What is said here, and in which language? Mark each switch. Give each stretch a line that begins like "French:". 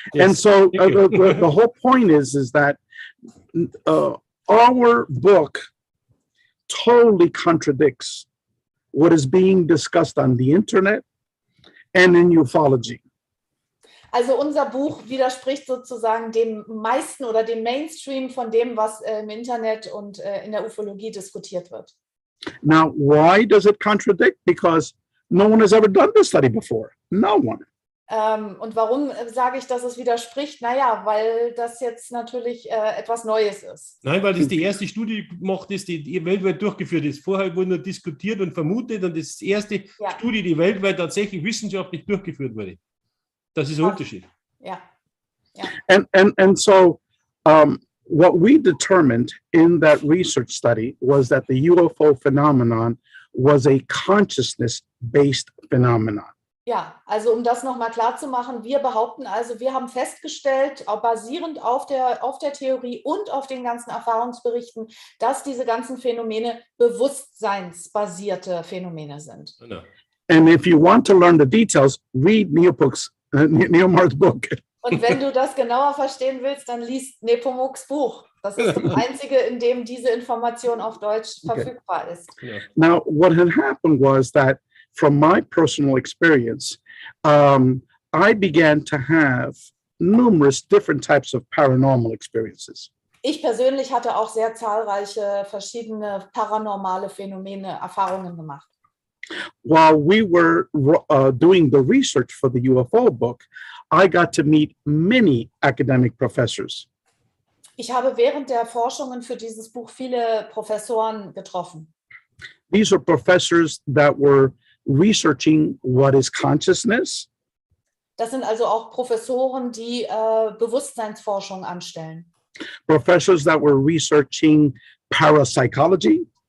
English: And so the whole point is that our book totally contradicts what is being discussed on the internet and in ufology.
German: Also unser Buch widerspricht sozusagen dem meisten oder dem Mainstream von dem, was im Internet und in der Ufologie diskutiert wird.
English: Now, why does it contradict? Because no one has ever done this study before. No one.
German: Und warum sage ich, dass es widerspricht? Naja, weil das jetzt natürlich etwas Neues ist. Nein, weil das die erste Studie gemacht ist, die weltweit durchgeführt ist. Vorher wurde nur diskutiert und vermutet und das ist die erste Studie, die weltweit tatsächlich wissenschaftlich durchgeführt wurde. Das ist ein Unterschied. Ja.
English: And so what we determined in that research study was that the UFO phenomenon was a consciousness-based phenomenon.
German: Ja, also um das nochmal klar zu machen, wir behaupten also, wir haben festgestellt, auch basierend auf der Theorie und auf den ganzen Erfahrungsberichten, dass diese ganzen Phänomene bewusstseinsbasierte Phänomene sind. Genau.
English: And if you want to learn the details, read Nepomuc's book.
German: Und wenn du das genauer verstehen willst, dann liest Nepomuks Buch. Das ist das einzige, in dem diese Information auf Deutsch verfügbar ist.
English: Now, what had happened was that from my personal experience, I began to have numerous different types of paranormal experiences.
German: Ich persönlich hatte auch sehr zahlreiche verschiedene paranormale Phänomene, Erfahrungen gemacht.
English: While we were doing the research for the UFO book, I got to meet many academic professors.
German: Ich habe während der Forschungen für dieses Buch viele Professoren getroffen.
English: These are professors that were researching what is consciousness.
German: Das sind also auch Professoren, die Bewusstseinsforschung anstellen.
English: Professors that were researching parapsychology.